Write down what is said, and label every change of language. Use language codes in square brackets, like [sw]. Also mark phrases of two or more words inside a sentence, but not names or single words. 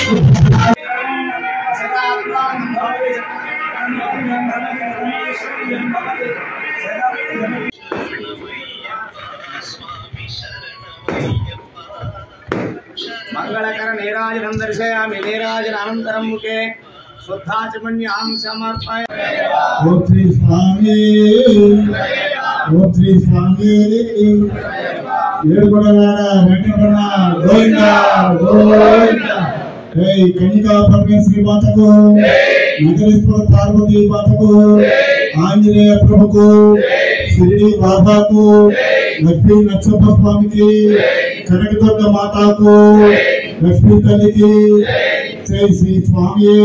[en] Thank you. [sa] मंगलकर नीराजनं दर्शयामि नीराजनानन्तरं मुखे शुद्धाचमन्यां समर्पयामि। ओम श्री स्वामी [te] ఏడుకొండలవాడ వెంకటరమణ గోవింద గోవింద జై కన్యకా పరమేశ్వరి మాతకు నగరేశ్వర పార్వతీ మాతకు ఆంజనేయ ప్రభుకు షిరిడి బాబాకు లక్ష్మీ నరసింహ స్వామికి కనకదుర్గ మాతాకు లక్ష్మీ తల్లికి జై శ్రీ స్వామి